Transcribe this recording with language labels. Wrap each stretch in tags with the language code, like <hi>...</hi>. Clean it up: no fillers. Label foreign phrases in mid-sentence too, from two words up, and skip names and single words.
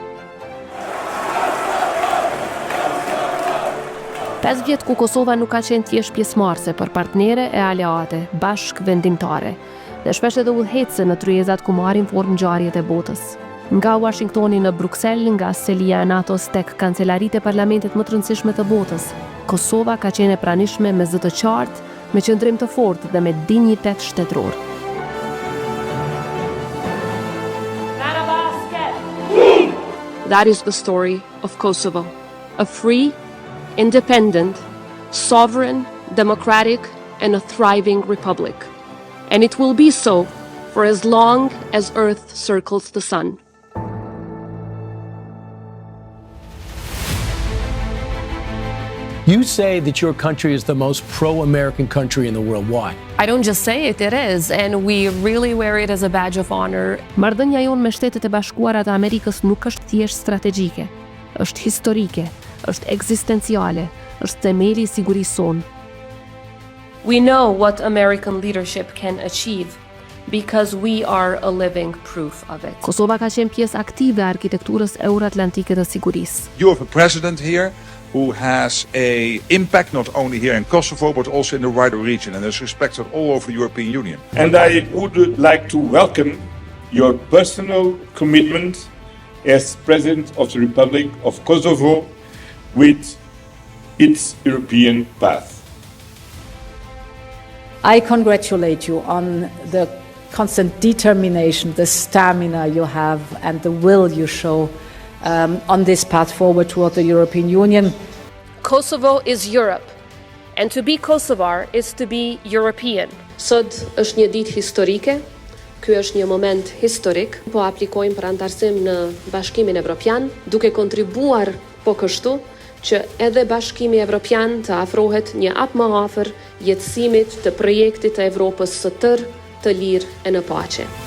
<sq>5 vjet ku Kosova nuk ka qenë thjesht pjesëmarrëse, por partnere e aleate, bashk vendimtare, dhe shpesh edhe udhëhecëse në tryezat ku marrin formë ngjarjet e botës. Nga Washingtoni në Bruksel, nga selia e NATO-s tek kancelaritë e parlamentit më të rëndësishme të botës, Kosova ka qenë e pranishme me zë të qartë, me qëndrim të fortë dhe me dinjitet shtetëror.</sq> <en>That is the story of Kosovo, a free, independent, sovereign, democratic, and a thriving republic. And it will be so for as long as Earth circles the sun. You say that your country is the most pro-American country in the world. Why? I don't just say it, it is, and we really wear it as a badge of honor.</en> <sq>Marrëdhënia jonë me Shtetet e Bashkuara të Amerikës nuk është thjesht strategjike, është historike, është ekzistenciale, është themeli i sigurisë sonë.</sq> <en>We know what American leadership can achieve because we are a living proof of it.</en> <sq>Kosova ka qenë pjesë aktive e arkitekturës euro-atlantike të sigurisë.</sq> <en>You have a president here who has an impact not only here in Kosovo but also in the wider region and is respected all over the European Union. And I would like to welcome your personal commitment as President of the Republic of Kosovo with its European path. I congratulate you on the constant determination, the stamina you have, and the will you show on this path forward toward the European Union. Kosovo is Europe, and to be Kosovar is to be European.</en> <sq>Sot është një ditë historike, ky është një moment historik, po aplikojmë për antarësim në Bashkimin Evropian, duke kontribuar po kështu që edhe Bashkimi Evropian të afrohet një hap më afër jetësimit të projektit të Evropës së tërë, të lirë e në paqe.</sq>